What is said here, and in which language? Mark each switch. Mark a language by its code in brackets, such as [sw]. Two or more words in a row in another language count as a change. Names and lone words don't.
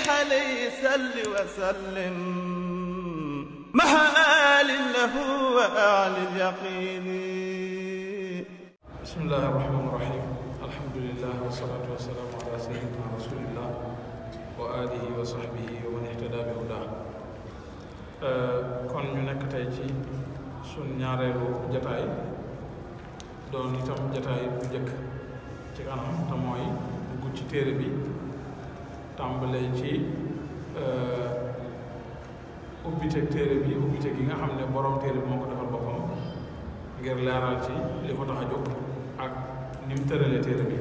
[ar] عليه سل وسلم مع آل له وآل اليقين. بسم الله الرحمن الرحيم. الحمد لله والصلاة والسلام على سيدنا رسول الله وآله وصحبه ومن اهتدى بهداه. [wo] kon ñu nekk tey ci suñ ñaareelu jataay doon itam jataay bu njëkk ci kanam te mooy dugg ci téere bi tàmbalee ci ubbiteeg téere bi ubbiteeg yi nga xam ne borom téere bi moo ko defal boppam ngir leeral ci li ko tax a jóg ak ni mu tëralee téere bi.